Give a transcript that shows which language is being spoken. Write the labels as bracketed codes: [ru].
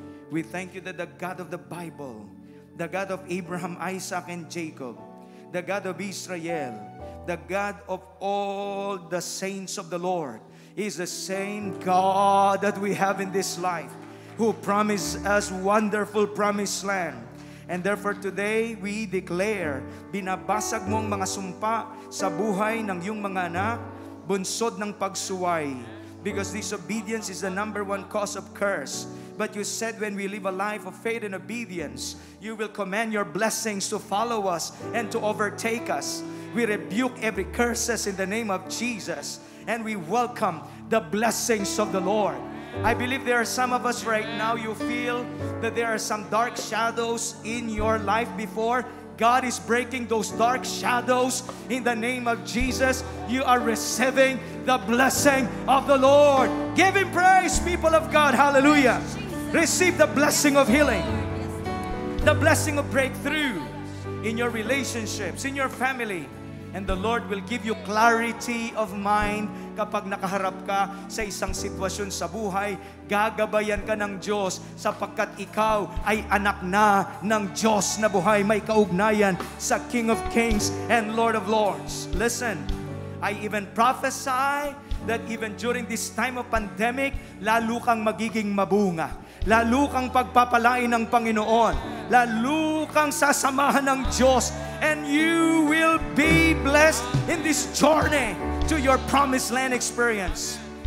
[en] We thank you that the God of the Bible, the God of Abraham, Isaac, and Jacob, the God of Israel, the God of all the saints of the Lord, is the same God that we have in this life, who promised us wonderful promised land. And therefore today, we declare, [tl] binabasag mo ang mga sumpa sa buhay ng iyong mga anak, bunsod ng pagsuway, [en] because disobedience is the number one cause of curse. But you said when we live a life of faith and obedience, you will command your blessings to follow us and to overtake us. We rebuke every curses in the name of Jesus, and we welcome the blessings of the Lord. I believe there are some of us right now, you feel that there are some dark shadows in your life before. God is breaking those dark shadows in the name of Jesus. You are receiving the blessing of the Lord. Give Him praise, people of God. Hallelujah. Receive the blessing of healing, the blessing of breakthrough in your relationships, in your family, And the Lord will give you clarity of mind [tl] kapag nakaharap ka sa isang sitwasyon sa buhay. Gagabayan ka ng Diyos sapagkat ikaw ay anak na ng Diyos na buhay. May kaugnayan sa King of Kings and Lord of Lords. [en] Listen, I even prophesy that even during this time of pandemic, [tl] lalo kang magiging mabunga. Lalo kang pagpapalain ng Panginoon. Lalo kang sasamahan ng Diyos. [en] And you will be blessed in this journey to your promised land experience.